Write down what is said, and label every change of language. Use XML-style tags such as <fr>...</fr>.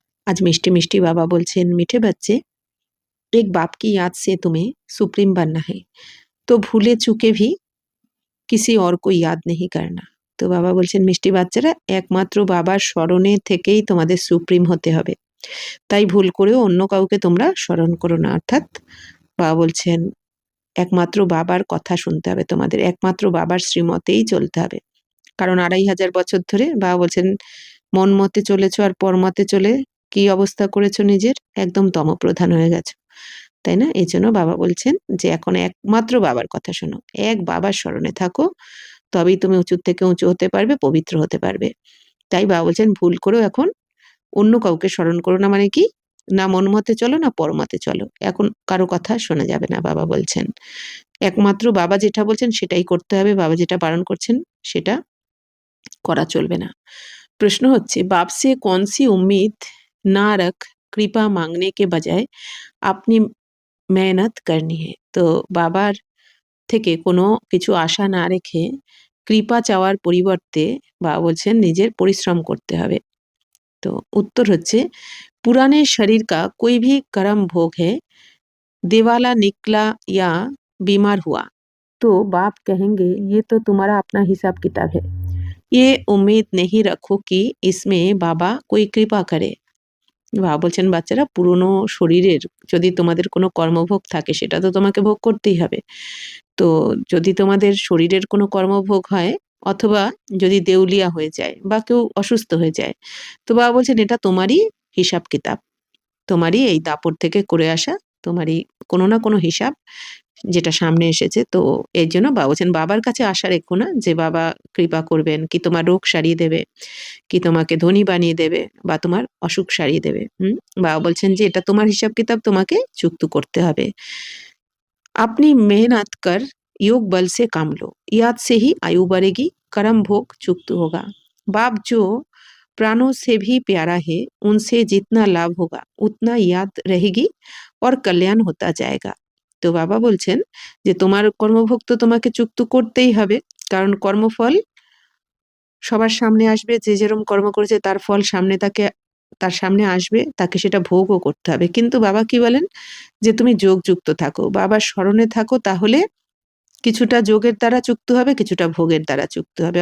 <hi>आज मिष्टी मिष्टी बाबा बोलছেন, मीठे बच्चे, एक बाप की याद से तुम्हें सुप्रीम बनना है, तो भूले चूके भी किसी और को याद नहीं करना।</hi> <bn>তো বাবা বলছেন, মিষ্টি বাচ্চারা, একমাত্র বাবার স্মরণে থেকেই তোমাদের সুপ্রিম হতে হবে, তাই ভুল করেও অন্য কাউকে তোমরা স্মরণ করো না। অর্থাৎ বাবা বলছেন, একমাত্র বাবার কথা শুনতে হবে তোমাদের, একমাত্র বাবার শ্রীমতেই চলতে হবে। কারণ 2500 বছর ধরে বাবা বলছেন, মন মতে চলেছ আর পরমতে চলে কি অবস্থা করেছো নিজের, একদম তমপ্রধান হয়ে গেছো, তাই না? এই জন্য বাবা বলছেন যে এখন একমাত্র বাবার কথা শোনো, এক বাবার স্মরণে থাকো, তবেই তুমি উঁচু থেকে উঁচু হতে পারবে, পবিত্র হতে পারবে। তাই বাবা বলছেন, ভুল করেও এখন অন্য কাউকে স্মরণ করো না। মানে কি, না মন মতে চলো না পরমতে চলো, এখন কারো কথা শোনা যাবে না। বাবা বলছেন একমাত্র বাবা যেটা বলছেন সেটাই করতে হবে, বাবা যেটা বারণ করছেন সেটা করা চলবে না।</bn> <hi>प्रश्न হচ্ছে, बाप से कौन सी उम्मीद ना रख कृपा मांगने के बजाय अपनी मेहनत करनी है।</hi> <bn>তো বাবার থেকে কোনো কিছু আশা না রেখে কৃপা চাওয়ার পরিবর্তে বাবা বলছেন নিজের পরিশ্রম করতে হবে। তো উত্তর হচ্ছে,</bn> <hi>पुराने शरीर का कोई भी कर्म भोग है, दिवाला निकला या बीमार हुआ तो बाप कहेंगे ये तो तुम्हारा अपना हिसाब किताब है, ये उम्मीद नहीं रखो कि इसमें बाबा कोई कृपा करे।</hi> <bn>বাবা বলছেন, বাচ্চারা, পুরনো শরীরের যদি তোমাদের কোনো কর্মভোগ থাকে সেটা তো তোমাকে ভোগ করতেই হবে। তো যদি তোমাদের শরীরের কোনো কর্মভোগ হয় অথবা যদি দেউলিয়া হয়ে যায় বা কেউ অসুস্থ হয়ে যায়, তো বাবা বলছেন এটা তোমারই হিসাব কিতাব, তোমারই এই দাপট থেকে করে আসা, তোমারই কোনো না কোনো হিসাব যেটা সামনে এসেছে। তো এর জন্য বাবা বলছেন, বাবার কাছে আশা রেখো না যে বাবা কৃপা করবেন, কি তোমার রোগ সারিয়ে দেবে, কি তোমাকে ধনী বানিয়ে দেবে বা তোমার অসুখ সারিয়ে দেবে। বাবা বলছেন যে এটা তোমার হিসাব কিতাব তোমাকে চুক্ত করতে হবে।</bn> <hi>अपनी मेहनत कर योग बल से काम लो, याद से ही आयु बढ़ेगी, कर्म भोग चुक्त होगा। बाप जो प्राणों से भी प्यारा है, उनसे जितना लाभ होगा उतना याद रहेगी और कल्याण होता जाएगा।</hi> <bn>তো বাবা বলছেন যে তোমার কর্মভোগ তো তোমাকে চুক্ত করতেই হবে, কারণ কর্মফল সবার সামনে আসবে, যে যেরকম কর্ম করেছে তার ফল সামনে তার সামনে আসবে, তাকে সেটা ভোগও করতে হবে। কিন্তু বাবা কি বলেন যে তুমি যোগযুক্ত থাকো, বাবার স্মরণে থাকো, তাহলে কিছুটা যোগের দ্বারা চুক্ত হবে, কিছুটা ভোগের দ্বারা চুক্ত হবে।</bn>